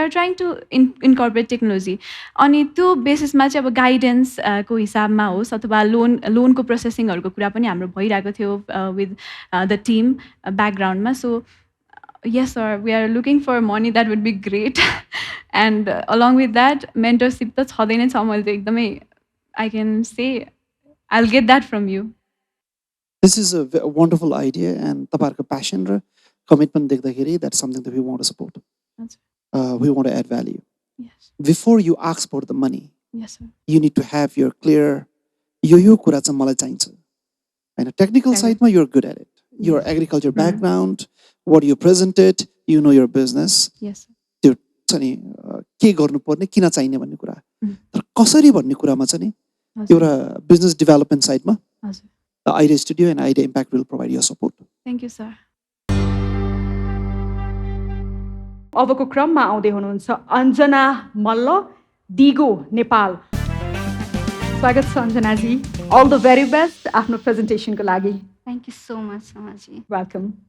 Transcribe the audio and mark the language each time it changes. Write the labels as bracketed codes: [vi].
[en] So we are trying to incorporate technology. [ne] अनि त्यो बेसिसमा चाहिँ अब गाइडेन्सको हिसाबमा होस् अथवा लोनको प्रोसेसिङहरूको कुरा पनि हाम्रो भइरहेको थियो [en] with the team [ne] ब्याकग्राउन्डमा। [en] So yes sir, we are looking for money, that would be great. And along with that mentorship [ne] त छँदै नै छ। मैले चाहिँ एकदमै [en] I can say I'll get that from you. This is a wonderful idea and [ne] तपाईँहरूको [en] passion र commitment [ne] देख्दाखेरि [en] that's something that we want to support. We want to add value. Yes. Before you ask for the money, Yes sir. you need to have your clear [ne] यो कुरा चाहिँ मलाई चाहिन्छ हैन। Technical साइडमा [en] you're good at it. Your agriculture background, what you presented, you know your business. Yes sir. [ne] त्यो छ नि के गर्नुपर्ने, किन चाहिने भन्ने कुरा। तर कसरी भन्ने कुरामा चाहिँ नि एउटा बिजनेस डेभलपमेन्ट साइडमा हजुर [en] Idea Studio and Idea Impact will provide your support. Thank you sir. [ne] अबको क्रममा आउँदै हुनुहुन्छ अञ्जना मल्ल, दिगो नेपाल। स्वागत छ अञ्जनाजी, [en] all the very best [ne] आफ्नो प्रेजेन्टेसनको लागि। [en] Thank you so much समाजी। Welcome.